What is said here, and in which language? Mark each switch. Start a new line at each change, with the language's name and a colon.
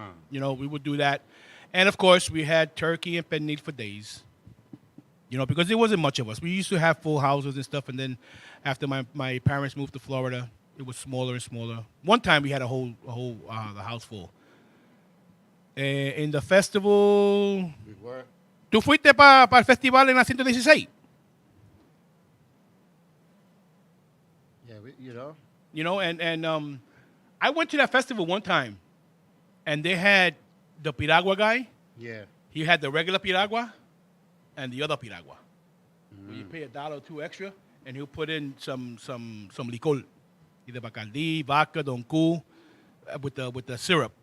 English: We would do that, and of course we had turkey and pernil for days. Because there wasn't much of us. We used to have full houses and stuff, and then after my parents moved to Florida, it was smaller and smaller. One time we had the house full. In the festival. We were.
Spanish: ¿Tú fuiste para el festival en la 116?
English: Yeah, and I went to that festival one time, and they had the piragua guy. Yeah. He had the regular piragua and the other piragua. You pay $1 or $2 extra, and he'll put in some licor, either Bacardi, vodka, Don Q, with the syrup.